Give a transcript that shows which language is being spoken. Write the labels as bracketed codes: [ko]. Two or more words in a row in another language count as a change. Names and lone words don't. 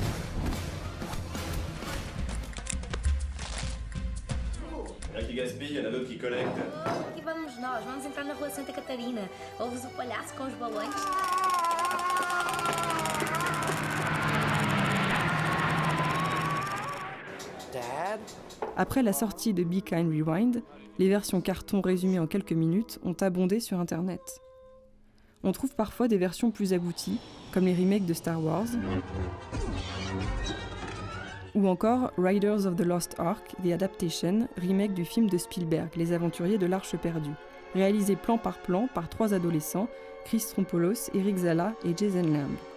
[fr] Bien qu'il gaspille, il y en a d'autres collecte. [pt] Aqui vamos nós, vamos entrar na rua Santa Catarina. Ouves o palhaço com os balões? [fr] Après la sortie de Be Kind Rewind, les versions carton résumées en quelques minutes ont abondé sur Internet. On trouve parfois des versions plus abouties, comme les remakes de Star Wars, ou encore Riders of the Lost Ark, The Adaptation, remake du film de Spielberg, Les Aventuriers de l'Arche perdue, réalisé plan par 3 adolescents, Chris Trompoulos, Eric Zala et Jason Lamb.